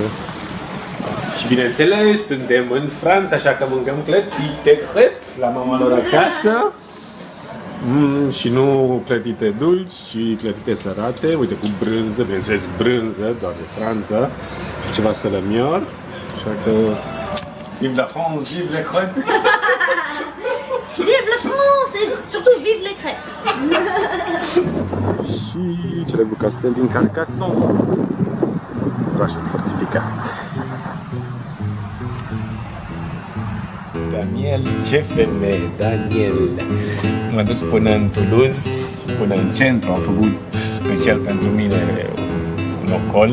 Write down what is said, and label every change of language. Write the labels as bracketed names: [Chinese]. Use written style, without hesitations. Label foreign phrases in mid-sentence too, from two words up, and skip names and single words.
[Romanian] Și bineînțeles, suntem în Franța, așa că mâncăm clătite crêpe la mama lor acasă. Și nu clătite dulci, ci clătite sărate, uite, cu brânză, bineînțeles brânză, doar de Franța, și ceva sălămior. Așa că, [French] vive la France, vive les crêpes! Vive la France et surtout vive les crêpes. [Romanian] Și celebrul castel din Carcassonne, orașul fortificat. Daniel, ce femeie, Daniel! M-am dus până în Toulouse, până în centru, am făcut special pentru mine un ocol.